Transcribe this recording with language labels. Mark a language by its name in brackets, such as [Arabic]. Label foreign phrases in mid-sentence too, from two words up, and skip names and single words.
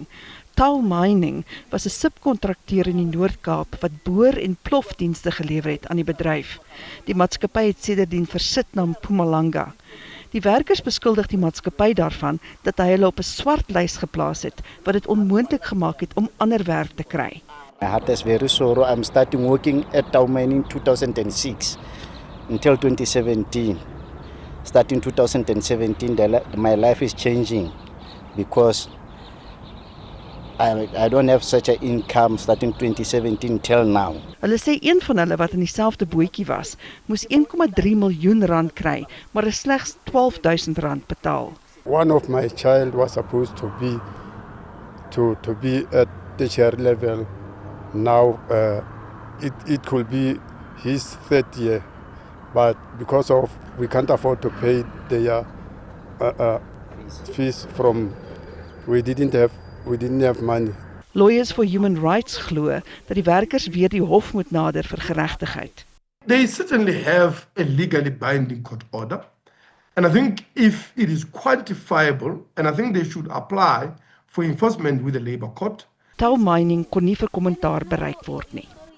[Afrikaans] Tau Mining was 'n subkontrakteur in die Noord-Kaap wat boor- en plofdienste gelewer het aan die bedryf. Die maatskappy het sedertdien versit na Mpumalanga. Die werkers beskuldig die maatskappy daarvan dat hy hulle op 'n swart lys geplaas het, wat dit onmoontlik gemaak het om ander werk te kry. [English] My heart is very sorrow. I'm starting working at Tau Mining in 2006 until 2017. Starting 2017, my life is changing because I don't have such an income starting 2017 till now. [Afrikaans] Hulle sê een van hulle wat in dieselfde bootjie was, moes 1,3 miljoen rand kry, maar is slegs R12,000 betaal. [English] One of my child was supposed to be at tertiary level. Now it could be his third year, but because of we can't afford to pay their fees from we didn't have money. [Afrikaans] Lawyers for Human Rights glo dat die werkers weer die hof moet nader vir geregtigheid. [English] They certainly have a legally binding court order, and I think if it is quantifiable, and I think they should apply for enforcement with the Labour Court. [Afrikaans] Tau Mining kon nie vir kommentaar bereik word nie.